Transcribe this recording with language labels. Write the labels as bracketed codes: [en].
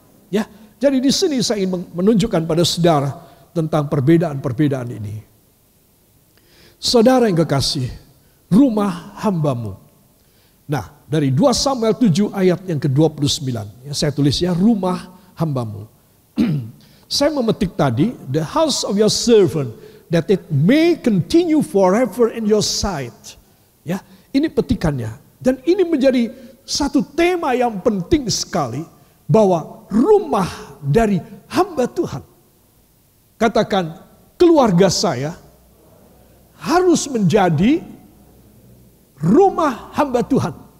[id] Ya, jadi di sini saya ingin menunjukkan pada saudara tentang perbedaan-perbedaan ini. Saudara yang kekasih, rumah hambamu. Nah, dari 2 Samuel 7 ayat yang ke-29. Ya, saya tulis ya, rumah hambamu. Saya memetik tadi, [en] the house of your servant, that it may continue forever in your sight. [id] Ya, ini petikannya. Dan ini menjadi satu tema yang penting sekali, bahwa rumah dari hamba Tuhan. Katakan, keluarga saya harus menjadi rumah hamba Tuhan.